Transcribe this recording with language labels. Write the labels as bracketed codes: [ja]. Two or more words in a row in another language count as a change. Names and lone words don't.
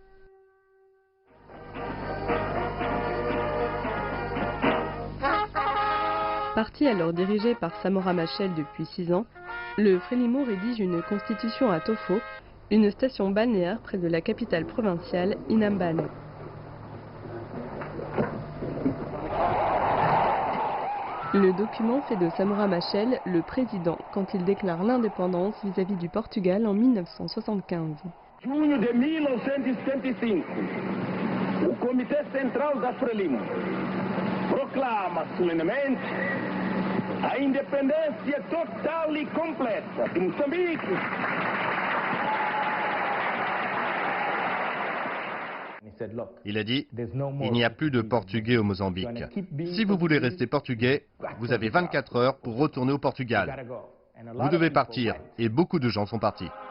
[fr] Parti alors dirigé par Samora Machel depuis 6 ans, le Frélimo rédige une constitution à Tofo, une station balnéaire près de la capitale provinciale Inhambane. Le document fait de Samora Machel le président quand il déclare l'indépendance vis-à-vis du Portugal en 1975. [pt] Junho de 1975, o Comitê Central da Frelimo proclama solenemente a independência total e completa de Moçambique. [fr] Il a dit, il n'y a plus de Portugais au Mozambique. Si vous voulez rester portugais, vous avez 24 heures pour retourner au Portugal. Vous devez partir, et beaucoup de gens sont partis.